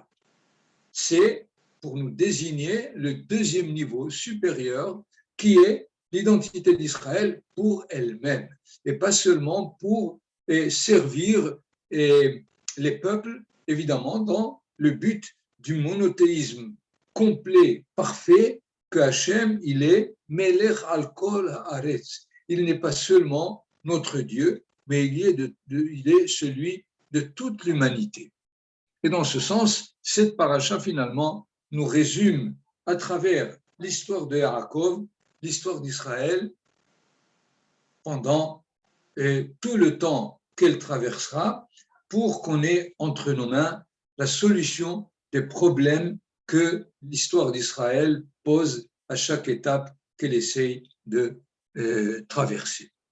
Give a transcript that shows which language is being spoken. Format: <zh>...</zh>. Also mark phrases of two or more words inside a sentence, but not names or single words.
<fr>C'est pour nous désigner le deuxième niveau supérieur qui est l'identité d'Israël pour elle-même, et pas seulement pour servir les peuples, évidemment, dans le but du monothéisme complet, parfait, que Hachem, il est</fr> <he>מלך על כל הארץ.</he> <fr>Il n'est pas seulement notre Dieu, mais il est celui de toute l'humanité. Et dans ce sens, cette paracha, finalement, nous résume à travers l'histoire de Yaakov, l'histoire d'Israël, pendant tout le temps qu'elle traversera, pour qu'on ait entre nos mains la solution des problèmes que l'histoire d'Israël pose à chaque étape qu'elle essaye de traverser.</fr>